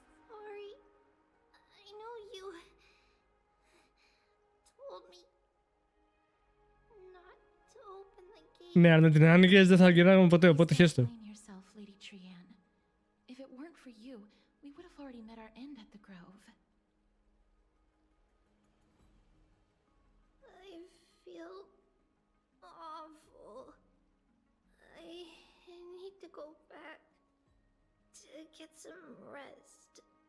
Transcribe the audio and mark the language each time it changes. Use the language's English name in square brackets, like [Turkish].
[English] Sorry, I know you told me not to open the gate. [Greek] Ναι, αν με την άνοιγες δεν θα γυρνάγαμε ποτέ, οπότε χέστο. [English] Explain yourself, Lady Trian. If it weren't for you, we would have already met our end at the grove. I feel awful. I need to go back to get some rest.